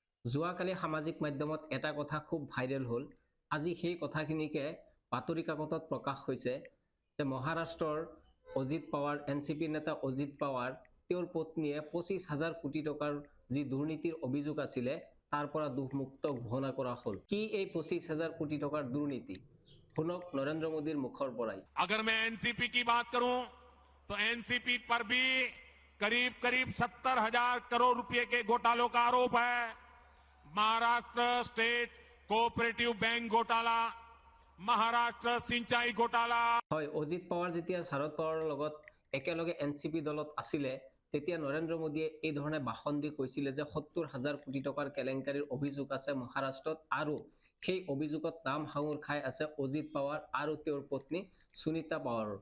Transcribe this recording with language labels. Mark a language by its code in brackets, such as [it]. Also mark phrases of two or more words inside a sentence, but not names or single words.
[as] যোৱাকালি সামাজিক মাধ্যমত এটা কথা খুব ভাইৰেল হ'ল। আজি সেই কথাখিনিকে বাতৰি কাকতত প্ৰকাশ হৈছে যে মহাৰাষ্ট্ৰৰ অজিত পাৱাৰ, এনচিপি নেতা অজিত পাৱাৰ, তেওঁৰ পত্নীয়ে 25,000 কোটি টকাৰ যি দুৰ্নীতিৰ অভিযোগ আছিলে তাৰ পৰা দুখমুক্ত ঘোষণা কৰা হ'ল। কি এই 25,000 কোটি টকাৰ দুৰ্নীতি? শুনক নৰেন্দ্ৰ মোদীৰ মুখৰ পৰাই। [hi] अगर मैं एनसीपी की बात करूं तो एनसीपी पर भी करीब करीब 70,000 करोड़ रुपए के घोटालों का आरोप है। महाराष्ट्र स्टेट कोऑपरेटिव बैंक घोटाला, महाराष्ट्र सिंचाई घोटाला। [as] হয়, অজিত পাৱাৰ যেতিয়া শাৰদ পাৱাৰৰ লগত একেলগে এনচিপি দলত আছিলে তেতিয়া নৰেন্দ্ৰ মোদীয়ে এই ধৰণে ভাষণ দি কৈছিলে যে 70,000 কোটি টকাৰ কেলেংকাৰীৰ অভিযোগ আছে মহাৰাষ্ট্ৰত আৰু সেই অভিযোগত নাম সাঙুৰ খাই আছে অজিত পাৱাৰ আৰু তেওঁৰ পত্নী সুনীতা পাৱাৰৰ।